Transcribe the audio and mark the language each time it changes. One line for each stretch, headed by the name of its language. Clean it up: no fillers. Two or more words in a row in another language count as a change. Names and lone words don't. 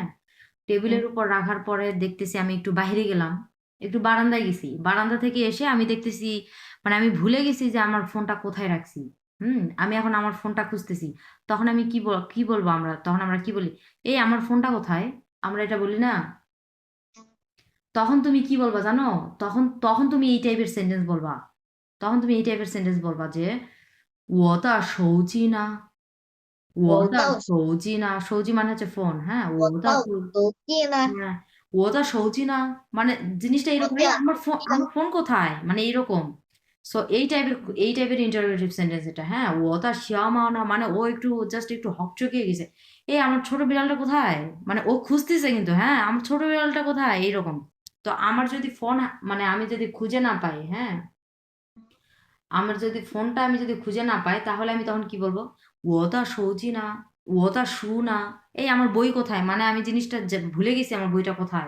Bangla: টেবিলের উপর রাখার পরে দেখতেছি আমি একটু বাইরে গেলাম, একটু বারান্দায় গেছি, বারান্দা থেকে এসে আমি দেখতেছি মানে আমি ভুলে গেছি যে আমার ফোনটা কোথায় রাখছি। আমি এখন আমার ফোনটা খুঁজতেছি, তখন আমি কি বলবো আমরা, তখন আমরা কি বলি, এই আমার ফোনটা কোথায়, আমরা এটা বলি না? তখন তুমি কি বলবা জানো? তখন তখন তুমি এই
English: typeের sentence
Bangla: বলবা, তখন তুমি এই
English: typeের sentence
Bangla: বলবা যে
Chinese: 我的手机呢 বলতাও
Bangla: 手机 মানে হচ্ছে ফোন, হ্যাঁ।
Chinese: 我的
Bangla: বলতাও তো কি না হ্যাঁ,
Chinese: 我的手机呢
Bangla: মানে জিনিসটা এরকম, এই আমার ফোন কোথায় মানে এরকম। সো এই টাইপের
English: interrogative sentence
Bangla: এটা, হ্যাঁ।
Chinese: 我的小猫呢
Bangla: মানে ও একটু জাস্ট একটু হকচকিয়ে গেছে, এই আমার ছোট বিড়ালটা কোথায়, মানে ও খুঁজতেছে কিন্তু, হ্যাঁ, আমার ছোট বিড়ালটা কোথায় এইরকম। তো আমার যদি ফোন মানে আমি যদি খুঁজে না পাই, হ্যাঁ, আমার যদি ফোনটা আমি যদি খুঁজে না পাই তাহলে আমি তখন কি বলবো, ওটা সৌজি না, ওটা শু না, এই আমার বই কোথায়, মানে আমি জিনিসটা ভুলে গেছি আমার বইটা কোথায়।